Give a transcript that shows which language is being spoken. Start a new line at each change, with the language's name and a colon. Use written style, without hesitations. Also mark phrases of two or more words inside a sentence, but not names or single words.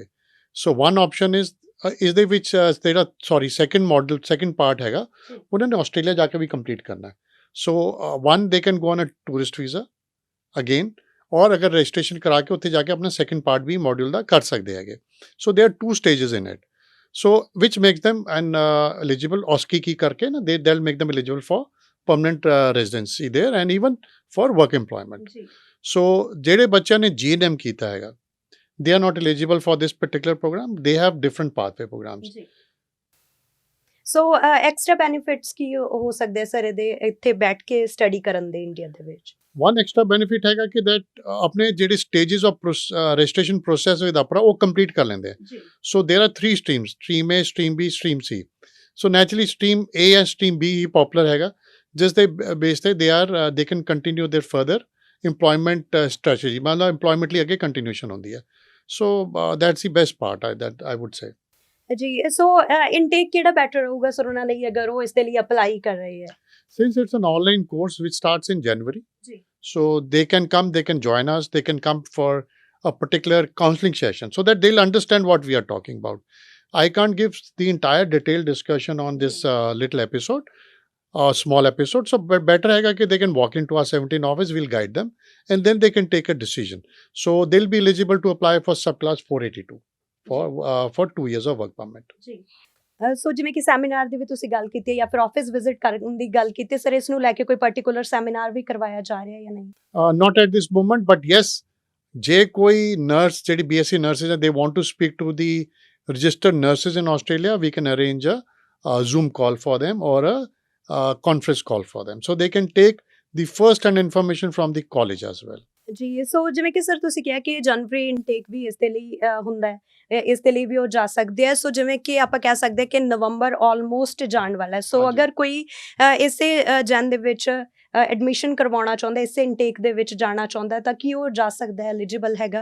English: so one option is
Punjabi: ਦੇ ਵਿੱਚ
English: second part
Punjabi: ਹੈਗਾ ਉਹਨਾਂ ਨੇ ਆਸਟ੍ਰੇਲੀਆ ਜਾ ਕੇ ਵੀ ਕੰਪਲੀਟ ਕਰਨਾ।
English: so one they can go on a tourist visa again,
Punjabi: ਔਰ ਅਗਰ ਰਜਿਸਟ੍ਰੇਸ਼ਨ ਕਰਾ ਕੇ ਉੱਥੇ ਜਾ ਕੇ ਆਪਣਾ
English: second part
Punjabi: ਵੀ ਮੋਡਿਊਲ ਦਾ ਕਰ ਸਕਦੇ ਹੈਗੇ।
English: so there are 2 stages in it, so which makes them eligible OSCE
Hindi: की करके ना
English: they'll make them eligible for permanent residency there and even for work employment.
Punjabi: So ਜਿਹੜੇ ਬੱਚਿਆਂ ਨੇ GNM ਕੀਤਾ ਹੈਗਾ,
English: they are not eligible for this particular program, they have different pathway programs.
Punjabi: ਸੋ
English: extra benefits
Punjabi: ਕੀ ਹੋ ਸਕਦੇ ਸਰ ਇਹਦੇ ਇੱਥੇ ਬੈਠ ਕੇ ਸਟੱਡੀ ਕਰਨ ਦੇ ਇੰਡੀਆ ਦੇ ਵਿੱਚ?
English: One extra benefit
Punjabi: ਹੈਗਾ ਕਿ
English: that
Punjabi: ਆਪਣੇ ਜਿਹੜੇ
English: stages of registration process with APRA
Punjabi: ਉਹ complete ਕਰ ਲੈਂਦੇ ਹੈ।
English: So there are 3 streams, stream A, stream B, stream C. So naturally stream A and stream B
Punjabi: ਹੀ popular ਹੈਗਾ, ਜਿਸ ਦੇ ਬੇਸ ਤੇ
English: they can continue their further employment strategy,
Punjabi: ਮਤਲਬ employment ਲਈ ਅੱਗੇ continuation ਹੁੰਦੀ ਹੈ।
English: So that's the best part that I would say.
Punjabi: ਜੀ, ਸੋ ਇਨਟੇਕ ਕਿਹੜਾ ਬੈਟਰ ਹੋਊਗਾ ਸਰ ਉਹਨਾਂ ਲਈ ਅਗਰ ਉਹ ਇਸ ਦੇ ਲਈ ਅਪਲਾਈ ਕਰ ਰਹੇ ਹੈ?
English: Since it's an online course which starts in January, so they can come, they can join us, they can come for a particular counseling session so that they'll understand what we are talking about. I can't give the entire detailed discussion on this little episode, small episode, so better hai that they can walk into our 17 office, we'll guide them and then they can take a decision. So they'll be eligible to apply for subclass 482 for 2 years of work permit.
Punjabi: ਸੋ ਜਿਵੇਂ ਕਿ ਸੈਮੀਨਾਰ ਦੀ ਵੀ ਤੁਸੀਂ ਗੱਲ ਕੀਤੀ ਹੈ ਜਾਂ ਫਿਰ
English: office visit
Punjabi: ਕਰਨ ਦੀ ਗੱਲ ਕੀਤੀ, ਸਰ ਇਸ ਨੂੰ ਲੈ ਕੇ ਕੋਈ
English: particular seminar
Punjabi: ਵੀ ਕਰਵਾਇਆ ਜਾ ਰਿਹਾ ਹੈ ਜਾਂ ਨਹੀਂ?
English: Not at this moment, but yes,
Punjabi: ਜੇ ਕੋਈ ਨਰਸ ਜਿਹੜੀ BSc ਨਰਸਿਸ ਹੈ,
English: they want to speak to the registered nurses in Australia, we can arrange a Zoom call for them or a conference call for them, so they can take the first hand information from the college as well.
Punjabi: ਜੀ, ਸੋ ਜਿਵੇਂ ਕਿ ਸਰ ਤੁਸੀਂ ਕਿਹਾ ਕਿ
English: January intake
Punjabi: ਵੀ ਇਸ ਦੇ ਲਈ ਹੁੰਦਾ ਹੈ, ਇਸ ਦੇ ਲਈ ਵੀ ਉਹ ਜਾ ਸਕਦੇ ਆ। ਸੋ ਜਿਵੇਂ ਕਿ ਆਪਾਂ ਕਹਿ ਸਕਦੇ ਹਾਂ ਕਿ ਨਵੰਬਰ ਆਲਮੋਸਟ ਜਾਣ ਵਾਲਾ ਹੈ। ਸੋ ਹਾਂਜੀ। ਅਗਰ ਕੋਈ ਇਸੇ ਜਨ ਦੇ ਵਿੱਚ ਐਡਮਿਸ਼ਨ ਕਰਵਾਉਣਾ ਚਾਹੁੰਦਾ, ਇਸੇ ਇਨਟੇਕ ਦੇ ਵਿੱਚ ਜਾਣਾ ਚਾਹੁੰਦਾ, ਤਾਂ ਕੀ ਉਹ ਜਾ ਸਕਦਾ ਹੈ, ਐਲੀਜੀਬਲ ਹੈਗਾ?